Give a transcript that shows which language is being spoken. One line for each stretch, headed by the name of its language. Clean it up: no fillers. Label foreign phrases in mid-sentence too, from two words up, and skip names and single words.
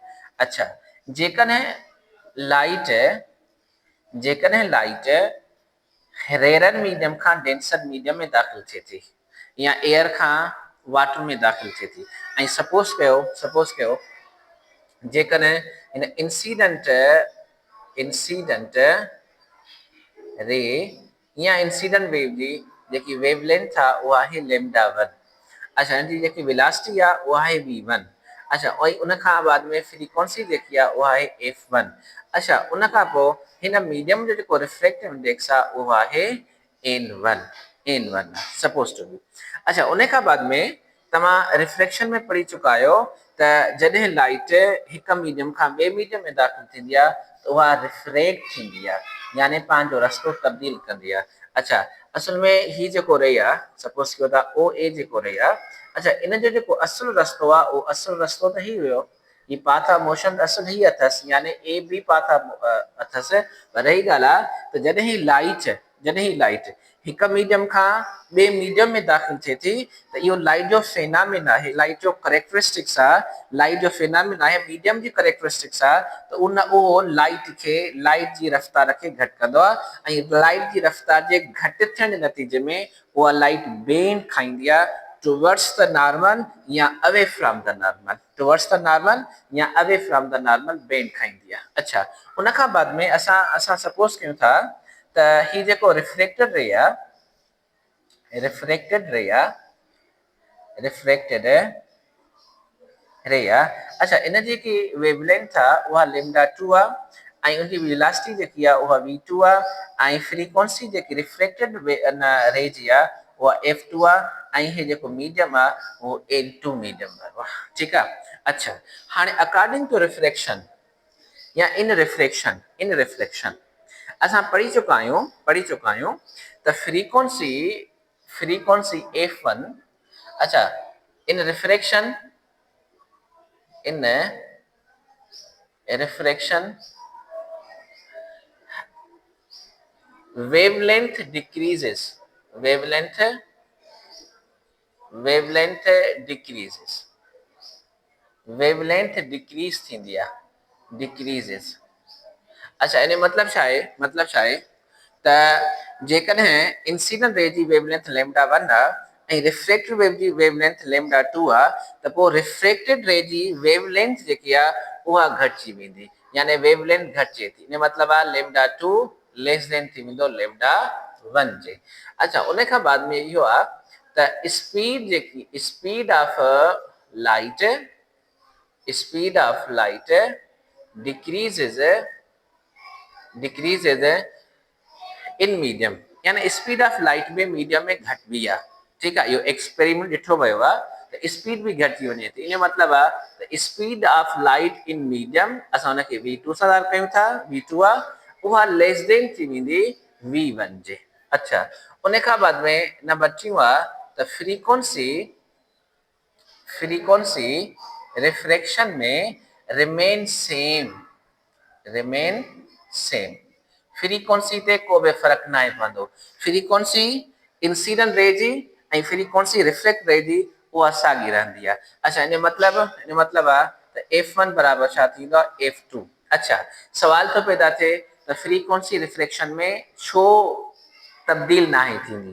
Sindhi: अच्छा, जेकॾहिं
English: light rarer medium
Sindhi: खां
English: denser medium
Sindhi: में दाख़िल थिए थी या एयर खां वाटर में दाख़िल थिए थी ऐं सपोज कयो जेकॾहिं हिन
English: incident ray
Sindhi: या
English: incident wave
Sindhi: जी जेकी वेवलेंथ आहे उहा आहे λ1। अच्छा, हिनजी जेकी वेलोसिटी आहे उहा आहे v1। अच्छा, ऐं उन खां बाद में फ्रीक्वेंसी जेकी आहे उहा आहे f1। अच्छा, उन खां पोइ हिन मीडियम जो जेको
English: refractive index
Sindhi: आहे उहो आहे n1
English: suppose to be.
Sindhi: अच्छा, उन खां बाद में तव्हां रिफ्रैक्शन में पढ़ी चुका आहियो त जॾहिं लाइट हिकु मीडियम खां ॿिए मीडियम में दाख़िल थींदी आहे त उहा रिफ्रैक्ट थींदी आहे, यानी पंहिंजो रस्तो तब्दील कंदी आहे। अच्छा, असल में ही जेको रही आहे, सपोज कयो था OA जेको रही आहे, अच्छा, इन जो जेको असुल रस्तो आहे उहो असुल रस्तो त ही हुयो, ही
English: path of motion
Sindhi: असुल ही अथसि, यानी AB पाथ अथसि। पर रही ॻाल्हि आहे त जॾहिं ही लाइट हिकु मीडियम खां ॿिए मीडियम में दाख़िल थिए थी त इहो लाइट जो फेनामिन आहे, लाइट जो करेक्टरिस्टिक्स आहे, लाइट जो फेनामिन आहे, मीडियम जी करेक्टरिस्टिक्स आहे। त उहो लाइट जी रफ़्तार खे घटि कंदो आहे ऐं लाइट जी रफ़्तार जे घटि थियण जे नतीजे में उहा लाइट बेंड खाईंदी आहे
English: towards the normal
Sindhi: या
English: away from the normal
Sindhi: बेंड खाईंदी आहे। अच्छा, उन खां बाद में असां सपोज कयूं था त ही जेको
English: refracted ray
Sindhi: आहे, अच्छा, इन जेकी वेवलेंथ आहे उहा λ2 आहे ऐं उनजी वेलोसिटी जेकी आहे उहा v2 आहे ऐं फ्रीक्वेंसी जेकी
English: refracted ray
Sindhi: जी आहे उहा f2 आहे ऐं हे जेको मीडियम आहे उहो n2 मीडियम वारो आहे, ठीकु आहे। अच्छा, हाणे
English: according to refraction
Sindhi: या इन रिफ्रैक्शन असां पढ़ी चुका आहियूं त फ्रीक्वेंसी f1, अच्छा, इन रिफ्रैक्शन
English: wavelength decreases decrease
Sindhi: थींदी आहे,
English: decreases।
Sindhi: अच्छा, इन मतलब छा आहे त जेकॾहिं
English: incident ray
Sindhi: जी वेवलेंथ λ1 आहे ऐं
English: refracted wave
Sindhi: जी वेवलेंथ λ2 आहे त पोइ
English: refracted ray
Sindhi: जी वेवलेंथ जेकी आहे उहा घटिजी वेंदी, यानी वेवलेंथ घटिजे थी। इन मतिलबु आहे λ2
English: less than
Sindhi: थी वेंदो λ1 जे। अच्छा, उन खां बाद में इहो आहे त
English: speed of light decreases in medium,
Sindhi: यानी
English: speed of light
Sindhi: में मीडियम में घटिबी आहे, ठीकु आहे। इहो एक्सपेरिमेंट ॾिठो वियो आहे त स्पीड बि घटिजी वञे थी। इन मतिलबु आहे त
English: speed of light in medium
Sindhi: असां हुनखे v2 सां कयूं था, v2 आहे उहा
English: less than
Sindhi: थी वेंदी v1 जे। अच्छा, उन खां बाद में नंबर 2 आहे त फ्रीक्वेंसी रिफ्रैक्शन में
English: remain same,
Sindhi: फ्रीक्वेंसी ते को बि फ़र्क़ु न आहे पवंदो। फ्रीक्वेंसी
English: incident ray
Sindhi: जी ऐं फ्रीक्वेंसी
English: reflect ray
Sindhi: जी उहा साॻी रहंदी आहे। अच्छा, इन मतिलबु आहे त f1 बराबरि छा थींदो आहे f2। अच्छा, सवाल थो पैदा थिए त फ्रीक्वेंसी रिफ्रैक्शन में छो तब्दील न आहे थींदी।